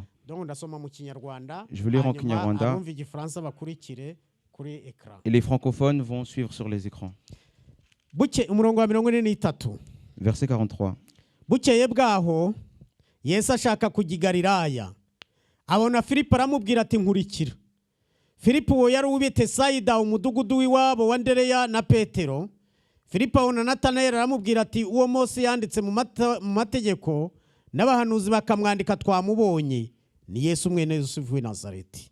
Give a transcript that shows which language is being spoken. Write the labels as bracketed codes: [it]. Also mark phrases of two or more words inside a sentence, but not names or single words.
[fr] Je vais lire en Kinyarwanda. Et les francophones vont suivre sur les écrans. Verset 43. [rw] Bukeye bwaho Yesu ashaka kujya i Galilaya abona Filipo aramubwira ati nkurikira. Filipo uwo yari uw'i Betesayida umudugudu w'iwabo wa Andereya na Petero. Filipo abona Natanayeli aramubwira ati uwo Mose yanditse mu mategeko n'abahanuzi bakamwandika twamubonye ni Yesu mwene Yosefu w'i Nazareti.